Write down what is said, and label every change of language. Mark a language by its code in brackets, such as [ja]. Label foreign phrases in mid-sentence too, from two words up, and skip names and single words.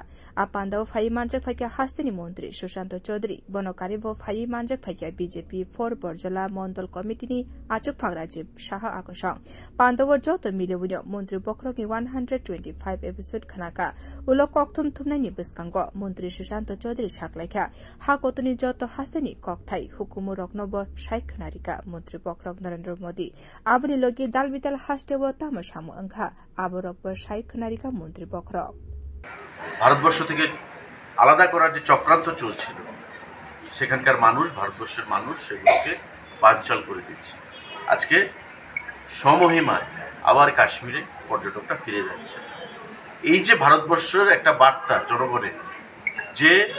[trp] आ बान्दाव फाइ मानजक फाइके हास्तेनि मन्त्री सुशांत चौधरी बनकारिबो फाइ मानजक फाइके बीजेपी फर बर्जला मण्डल कमिटिनि आचुक फाग्राजिब शाह आकसं बान्दाव जत मिलेबुनो मन्त्री बखरक 125 एपिसोड खनाका उलो कक्थुम थुमनायनि बिस्कांगो मन्त्री सुशांत चौधरी साकलायखा हाकतनि जत हास्तेनि कक्थाय हुकुमु रकनब साइखनारिका मन्त्री बखरक नरेन्द्र मोदी आबनि लगे दालबिदाल हास्तेबो तामसामु अंखा आबरकब साइखनारिका मन्त्री बखरक [bn] ভারতবর্ষ থেকে আলাদা করার যে চক্রান্ত চলছিল সেখানকার মানুষ ভারতবর্ষের মানুষ সেগুলোকে বানচাল করে দিচ্ছে আজকে সমহিমায় আবার কাশ্মীরে পর্যটকরা ফিরে যাচ্ছে এই যে ভারতবর্ষের একটা বার্তা জনগণের যে